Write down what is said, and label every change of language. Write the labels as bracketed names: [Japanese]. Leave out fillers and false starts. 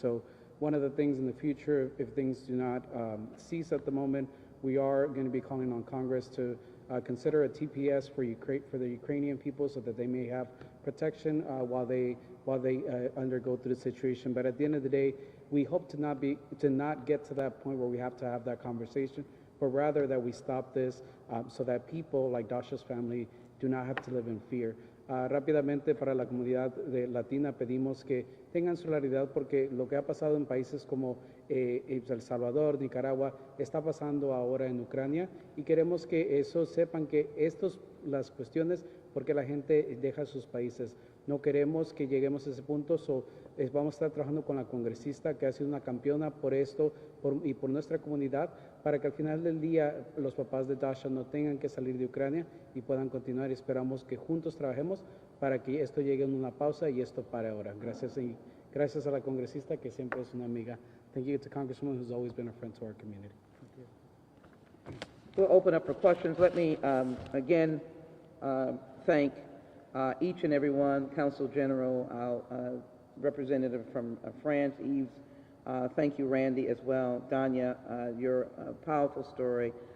[English] So one of the things in the future, if things do not cease at the moment, we are going to be calling on Congress to consider a TPS for the Ukrainian people so that they may have protection while they undergo through the situation. But at the end of the day, we hope to not get to that point where we have to have that conversation, but rather that we stop this so that people like Dasha's family do not have to live in fear. [Spanish] Rápidamente, para la comunidad latina pedimos que tengan solidaridad porque lo que ha pasado en países como El Salvador, Nicaragua, está pasando ahora en Ucrania, y queremos que eso sepan que las cuestiones porque la gente deja sus países. No queremos que lleguemos a ese punto, vamos a estar trabajando con la congresista que ha sido una campeona por esto y por nuestra comunidad, para que al final del día los papás de Dasha no tengan que salir de Ucrania y puedan continuar. Esperamos que juntos trabajemos para que esto llegue a una pausa y esto pare ahora. Gracias a la congresista que siempre es una amiga. [English] Thank you to Congresswoman who's always been a friend to our community. We'll open up for questions. Let me again thank each and every one, Consul General, our representative from France, Yves. Thank you, Randy, as well. Danya, your powerful story.